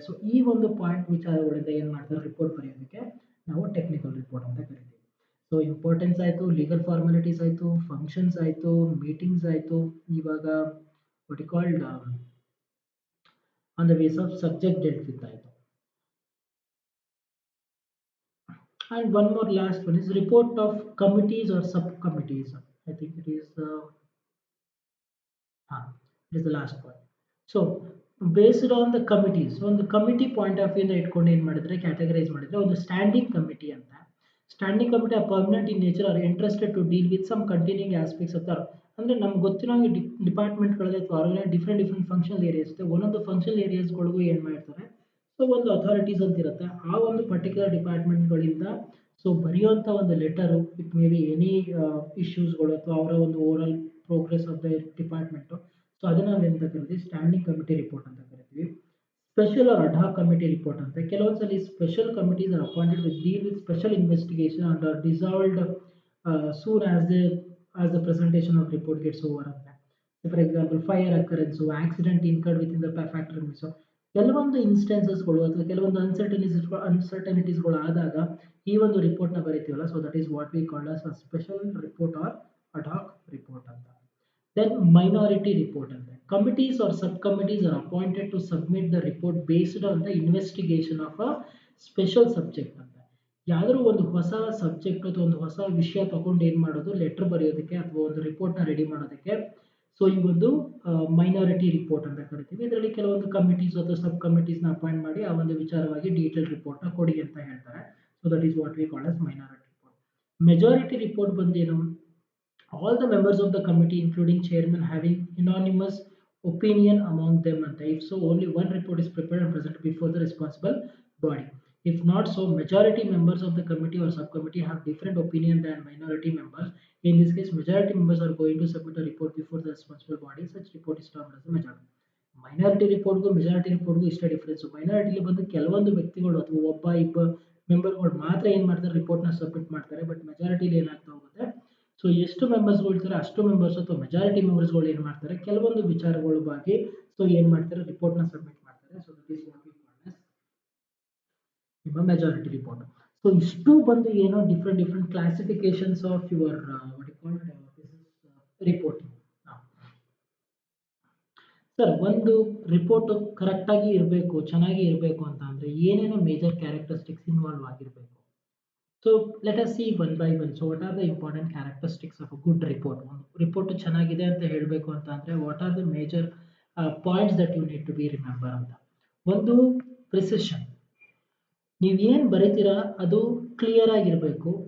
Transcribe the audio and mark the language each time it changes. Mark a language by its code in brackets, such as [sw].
[kn] So ಈ ಒಂದು point ವಿಚಾರಗಳಿಂದ ಏನ್ ಮಾಡ್ತಾರೆ, ರಿಪೋರ್ಟ್ ಬರೆಯೋದಕ್ಕೆ ನಾವು ಟೆಕ್ನಿಕಲ್ ರಿಪೋರ್ಟ್ ಅಂತ ಕರಿತೀವಿ. ಸೊ ಇಂಪಾರ್ಟೆನ್ಸ್ ಆಯಿತು, ಲೀಗಲ್ ಫಾರ್ಮಾಲಿಟೀಸ್ ಆಯಿತು, ಫಂಕ್ಷನ್ಸ್ ಆಯಿತು, ಮೀಟಿಂಗ್ಸ್ ಆಯಿತು. [en] ಇವಾಗ what you called on the base of subject dealt with ಆಯಿತು. And one more last one is report of committees or subcommittees. I think it is it is the last one. So based on the committees, [kn] ಒಂದು committee point of view ಇಂದ ಇಟ್ಕೊಂಡು ಏನ್ ಮಾಡಿದ್ರೆ categorise ಮಾಡಿದ್ರೆ, ಒಂದು standing committee ಅಂತ. [en] standing committee are permanent in nature are interested to deal with some continuing aspects of [kn] ಅಂದ್ರೆ ನಮ್ಗೆ ಗೊತ್ತಿರೋ ಡಿಪಾರ್ಟ್ಮೆಂಟ್ಗಳಲ್ಲಿ ಅಥವಾ ಡಿಫ್ರೆಂಟ್ ಫಂಕ್ಷನಲ್ ಏರಿಯಾಸ್ ಇರುತ್ತೆ. ಒಂದೊಂದು ಫಂಕ್ಷನಲ್ ಏರಿಯಾಸ್ಗಳಿಗೂ ಏನ್ ಮಾಡ್ತಾರೆ, ಸೊ ಒಂದು ಅಥಾರಿಟೀಸ್ ಅಂತ ಇರುತ್ತೆ. ಆ ಒಂದು ಪರ್ಟಿಕ್ಯುಲರ್ ಡಿಪಾರ್ಟ್ಮೆಂಟ್ಗಳಿಂದ ಸೊ ಬರೆಯುವಂಥ ಒಂದು letter, it may be any ಇಶ್ಯೂಸ್ಗಳು ಅಥವಾ ಅವರ ಒಂದು [en] Overall progress of the department. [kn] So ಅದನ್ನ ನಾವು ಎಂತ ಕರಿತೀವಿ, ಸ್ಟ್ಯಾಂಡಿಂಗ್ ಕಮಿಟಿ ರಿಪೋರ್ಟ್ ಅಂತ ಕರಿತೀವಿ. ಸ್ಪೆಷಲ್ ಆರ್ ಅಡ್ ಕಮಿಟಿ ರಿಪೋರ್ಟ್ ಅಂತ. ಕೆಲವೊಂದ್ಸಲಿ [en] Special committees are appointed with deal with special investigation and are dissolved soon as the presentation of report gets over ಅಂತ. For example fire occurrence, accident incurred with in the factory. [kn] So ಕೆಲವೊಂದು ಇನ್ಸ್ಟೆನ್ಸಸ್ಗಳು ಅಥವಾ ಕೆಲವೊಂದು ಅನ್ಸರ್ಟನಿಟೀಸ್ಗಳು ಆದಾಗ ಈ ಒಂದು ರಿಪೋರ್ಟ್ನ ಬರೀತೀವಲ್ಲ, [en] so that is what we called as a special report or ad hoc report [kn] ಅಂತ. [en] Then minority report ante. Committees or subcommittees are appointed to submit the report based on the investigation of a special subject ಅಂತ. [kn] ಯಾವ್ದಾದ್ರು ಒಂದು ಹೊಸ subject ಅಥವಾ ಒಂದು ಹೊಸ ವಿಷಯ ತಗೊಂಡು ಏನ್ ಮಾಡೋದು, ಲೆಟರ್ ಬರೆಯೋದಕ್ಕೆ ಅಥವಾ ಒಂದು ರಿಪೋರ್ಟ್ ನ ರೆಡಿ ಮಾಡೋದಕ್ಕೆ, ಸೊ ಈ ಒಂದು ಮೈನಾರಿಟಿ ರಿಪೋರ್ಟ್ ಅಂತ ಕರಿತೀವಿ. ಇದರಲ್ಲಿ ಕೆಲವೊಂದು ಕಮಿಟೀಸ್ ಅಥವಾ ಸಬ್ ಕಮಿಟೀಸ್ ನ ಅಪಾಯಿಂಟ್ ಮಾಡಿ ಆ ಒಂದು ವಿಚಾರವಾಗಿ ಡೀಟೇಲ್ ರಿಪೋರ್ಟ್ ನ ಕೊಡಿ ಅಂತ ಹೇಳ್ತಾರೆ. [en] So that is what we call as minority report. [kn] Majority report ಬಂದೇನು, [en] all the members of the committee including chairman having unanimous opinion among them anta. If so, only one report is prepared and presented before the responsible body. If not so, majority members of the committee or subcommittee have different opinion than minority members. In this case, majority members are going to submit a report before the responsible body. Such report is termed as the majority. [kn] Minority ರಿಪೋರ್ಟ್ಗೂ majority ರಿಪೋರ್ಟ್ಗೂ ಇಷ್ಟ difference. ಮೈನಾರಿಟಿಲಿ ಬಂದು ಕೆಲವೊಂದು ವ್ಯಕ್ತಿಗಳು ಅಥವಾ ಒಬ್ಬ ಇಬ್ಬ ಮೆಂಬರ್ಗಳು ಮಾತ್ರ ಏನ್ ಮಾಡ್ತಾರೆ, ರಿಪೋರ್ಟ್ನ submit ಮಾಡ್ತಾರೆ. ಬಟ್ ಮೆಜಾರಿಟಿಲಿ ಏನಾಗ್ತಾ ಹೋಗುತ್ತೆ, ಸೊ ಎಷ್ಟು ಮೆಂಬರ್ಸ್ಗಳು ಇರ್ತಾರೆ ಅಷ್ಟು ಮೆಂಬರ್ಸ್ ಅಥವಾ ಮೆಜಾರಿಟಿ ಮೆಂಬರ್ಸ್ಗಳು ಏನು ಮಾಡ್ತಾರೆ, ಕೆಲವೊಂದು ವಿಚಾರಗಳ ಬಗ್ಗೆ ಸೊ ಏನು ಮಾಡ್ತಾರೆ, ರಿಪೋರ್ಟ್ನ ಸಬ್ಮಿಟ್ ಮಾಡ್ತಾರೆ. [en] So that is what we call as ನಿಮ್ಮ majority report. So [kn] ಇಷ್ಟು ಬಂದು ಏನೋ [en] Different classifications of your what you call reporting. [kn] Sir, ಒಂದು ರಿಪೋರ್ಟ್ ಕರೆಕ್ಟಾಗಿ ಇರಬೇಕು, ಚೆನ್ನಾಗಿ ಇರಬೇಕು ಅಂತ ಅಂದರೆ ಏನೇನೋ ಮೇಜರ್ ಕ್ಯಾರೆಕ್ಟರಿಸ್ಟಿಕ್ಸ್ ಇನ್ವಾಲ್ವ್ ಆಗಿರಬೇಕು. [en] So let us see one by one. So what are the important characteristics of a good report? Report [kn] ಚೆನ್ನಾಗಿದೆ ಅಂತ ಹೇಳಬೇಕು ಅಂತ ಅಂದ್ರೆ [en] what are the major points that you need to be remember ಅಂತ. [kn] ಒಂದು precision, ನೀವು ಏನು ಬರೀತೀರಾ ಅದು ಕ್ಲಿಯರ್ ಆಗಿರಬೇಕು.